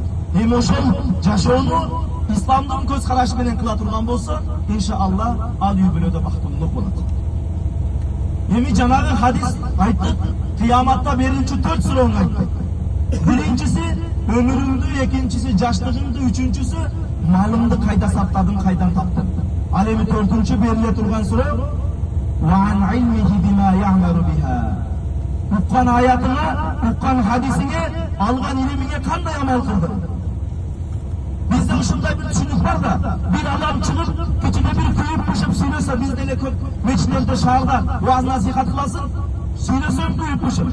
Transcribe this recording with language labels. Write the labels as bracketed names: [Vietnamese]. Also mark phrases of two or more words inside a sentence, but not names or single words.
[Kyrgyz] Эми ошол жашоону исламдын көз карашы менен кыла турган болсо, иншалла ал үй бүлөдө бактылуулук болот. Эми жанагы хадис айттык, кыяматта берүүчү 4 суроону айттык. Биринчиси өмүрүңдү, экинчиси жаштыгыңды, үчүнчүсү малыңды кайда сактадың, кайдан таптың. Ал эми 4-чү бериле турган суроо [Arabic] وعن علمه بما يعمل بها. [Kyrgyz] Уккан аятыңа, уккан хадисиңе, алган илимиңе кандай амал кылдың? Бизде ушундай бир түшүнүк бар да, бир адам чыгып, кичине бир күйүп пышып сүйлөсө, бизде эле көп мечиттерде, шаарда вааз насихат кыласың, сүйлөсөм күйүп пышып.